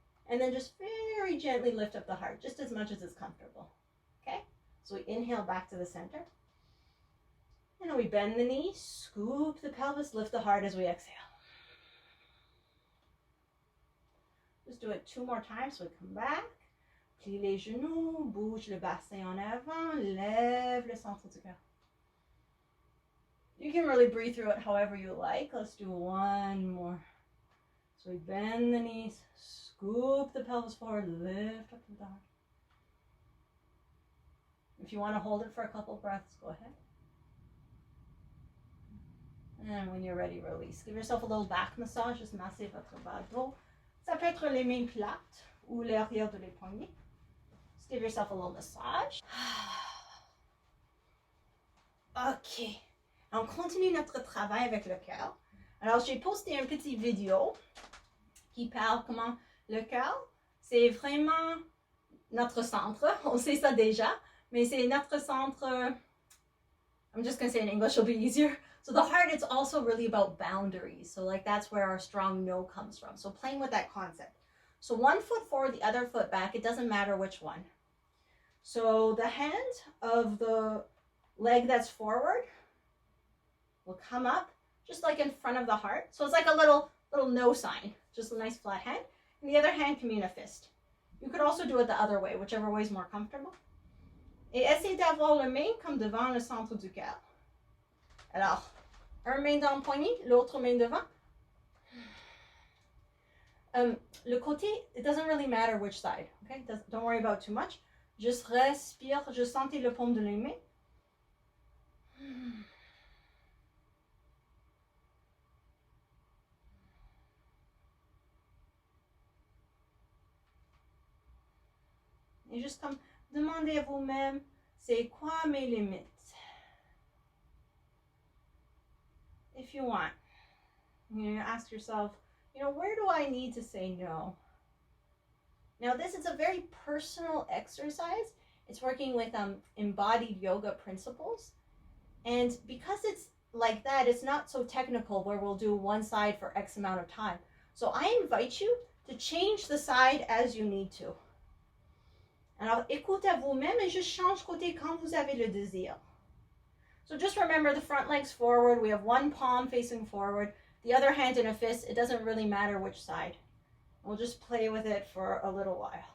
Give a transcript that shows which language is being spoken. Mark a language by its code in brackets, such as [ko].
[en] And then just very gently lift up the heart, just as much as it's comfortable. Okay? So we inhale back to the center. And then we bend the knee, scoop the pelvis, lift the heart as we exhale. Just do it 2 more times. [fr] So we come back, plie les genoux, bouge le bassin en avant, lève le centre du cœur. [en] You can really breathe through it however you like. Let's do 1 more. So we bend the knees, scoop the pelvis forward, lift up the heart. If you want to hold it for a couple breaths, go ahead. And when you're ready, release. Give yourself a little back massage, just massez votre bas dos. [fr] Ça peut être les mains plates ou l'arrière de les poignets. Just give yourself a little massage. Ok. On continue notre travail avec le cœur. Alors, j'ai posté une petite vidéo qui parle comment le cœur, c'est vraiment notre centre. On sait ça déjà, mais c'est notre centre. [en] I'm just going to say in English, it'll be easier. So the heart, it's also really about boundaries. So like that's where our strong no comes from. So playing with that concept. So 1 foot forward, the other foot back. It doesn't matter which one. So the hand of the leg that's forward will come up just like in front of the heart. So it's like a little no sign, just a nice flat hand. And the other hand can be in a fist. You could also do it the other way, whichever way is more comfortable. [fr] Et essayez d'avoir le main comme devant le centre du cœur. Alors, un main dans le poignet, l'autre main devant. [en] Le côté, it doesn't really matter which side, okay? Don't worry about too much. [fr] Juste respire, juste sentez le paume de les mains. Et juste comme, demandez à vous-même, c'est quoi mes limites? [en] If you want, ask yourself, where do I need to say no? Now, this is a very personal exercise, It's working with embodied yoga principles. And because it's like that, it's not so technical where we'll do one side for X amount of time. So I invite you to change the side as you need to. [fr] Alors, écoute à vous-même et juste change côté quand vous avez le désir. [en] So just remember the front legs forward. We have one palm facing forward, the other hand in a fist. It doesn't really matter which side. We'll just play with it for a little while.